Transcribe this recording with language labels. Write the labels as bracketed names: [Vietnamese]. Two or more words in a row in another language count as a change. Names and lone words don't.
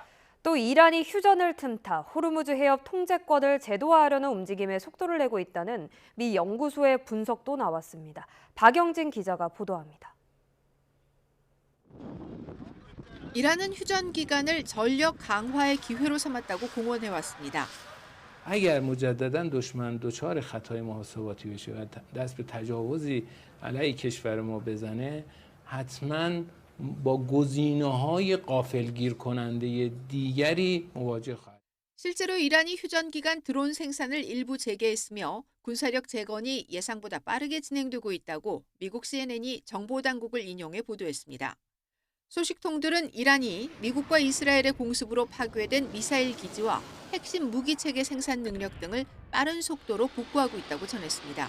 [Korean] 또 이란이 휴전을 틈타 호르무즈 해협 통제권을 제도화하려는 움직임에 속도를 내고 있다는 미 연구소의 분석도 나왔습니다. 박영진 기자가 보도합니다. 이란은 휴전 기간을 전력 강화의 기회로 삼았다고 공언해왔습니다. [Persian] اگر مجددا دشمن دچار خطای محاسباتی بشه و دست به تجاوزی علیه کشور ما بزنه حتما با گزینه‌های غافلگیر کننده دیگری مواجه خواهد. [Korean] 실제로 이란이 휴전 기간 드론 생산을 일부 재개했으며 군사력 재건이 예상보다 빠르게 진행되고 있다고 미국 CNN이 정보당국을 인용해 보도했습니다. 소식통들은 이란이 미국과 이스라엘의 공습으로 파괴된 미사일 기지와 핵심 무기체계 생산 능력 등을 빠른 속도로 복구하고 있다고 전했습니다.